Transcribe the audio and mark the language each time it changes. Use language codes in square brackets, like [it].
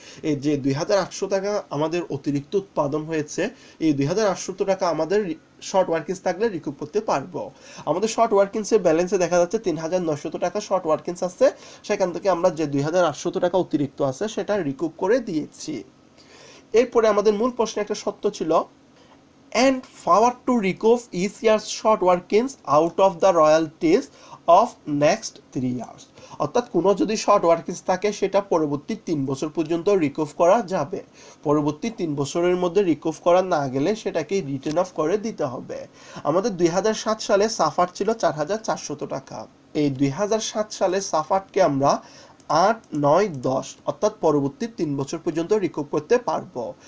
[bn] এই যে 2800 টাকা আমাদের অতিরিক্ত উৎপাদন হয়েছে, এই 2800 টাকা আমাদের শর্ট ওয়ার্কিংস থাকলে রিকুপ করতে পারবো। আমাদের শর্ট ওয়ার্কিংসের ব্যালেন্সে দেখা যাচ্ছে 3900 টাকা শর্ট ওয়ার্কিংস আছে, সেখান থেকে আমরা যে 2800 টাকা অতিরিক্ত আছে সেটা রিকুপ করে দিয়েছি। এরপরে আমাদের মূল প্রশ্নে একটা শর্ত ছিল [en] and power to recoup each year's short workings out of the royalties of next 3 years। [bn] অর্থাৎ কোনো যদি শর্ট ওয়ার্কিংস থাকে সেটা পরবর্তী 3 বছর পর্যন্ত রিকুভ করা যাবে। পরবর্তী 3 বছরের মধ্যে রিকুভ করা না গেলে সেটাকে রিটার্ন অফ করে দিতে হবে। আমাদের 2007 সালে সাফার ছিল 4400 টাকা। এই 2007 সালে সাফারকে আমরা 8, 9, 10 অর্থাৎ পরবর্তী 3 বছর পর্যন্ত রিকুপ করতে পারবো।